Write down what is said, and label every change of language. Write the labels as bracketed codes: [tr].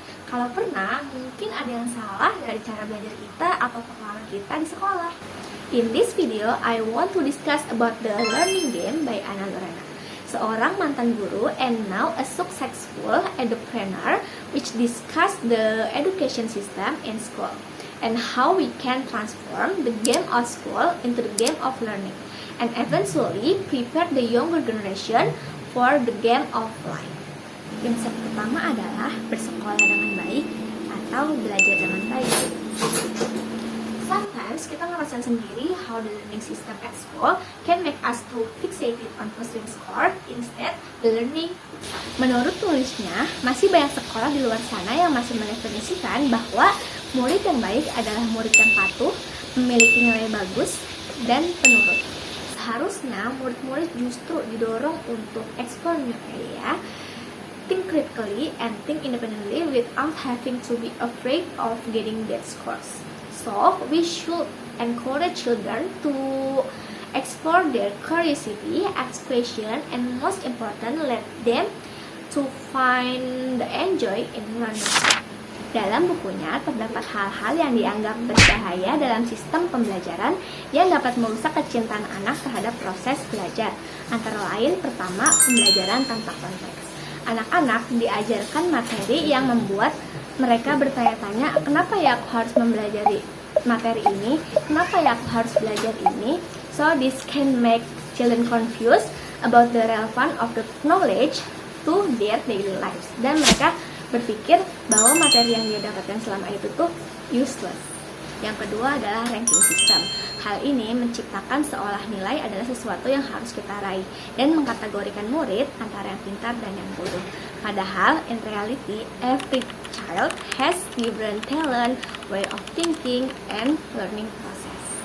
[id] Kalau pernah, mungkin ada yang salah dari cara belajar kita atau pengalaman kita di sekolah. [en] In this video, I want to discuss about the learning game by Ana Lorena, [id] seorang mantan guru [en] and now a successful entrepreneur which discuss the education system in school and how we can transform the game of school into the game of learning and eventually prepare the younger generation for the game of life. [id] Konsep pertama adalah bersekolah dengan baik atau belajar dengan baik. [en] Sometimes [id] kita ngerasain sendiri [en] how the learning system at school can make us too fixated on pursuing score instead the learning. [id] Menurut tulisnya, masih banyak sekolah di luar sana yang masih mendefinisikan bahwa murid yang baik adalah murid yang patuh, memiliki nilai bagus, dan penurut. Seharusnya murid-murid justru didorong untuk [en] explore new area, think critically, and think independently without having to be afraid of getting bad scores. So, we should encourage children to explore their curiosity, ask questions, and most important, let them to find the enjoy in learning. [id] Dalam bukunya terdapat hal-hal yang dianggap berbahaya dalam sistem pembelajaran yang dapat merusak kecintaan anak terhadap proses belajar. Antara lain, pertama, pembelajaran tanpa konteks. Anak-anak diajarkan materi yang membuat mereka bertanya-tanya, kenapa ya aku harus mempelajari materi ini? Kenapa ya aku harus belajar ini? [en] So this can make children confused about the relevance of the knowledge to their daily lives. [id] Dan mereka berpikir bahwa materi yang dia dapatkan selama itu tuh useless. Yang kedua adalah ranking system. Hal ini menciptakan seolah nilai adalah sesuatu yang harus kita raih dan mengkategorikan murid antara yang pintar dan yang bodoh. [en] Padahal, in reality, every child has different talent, way of thinking, and learning process.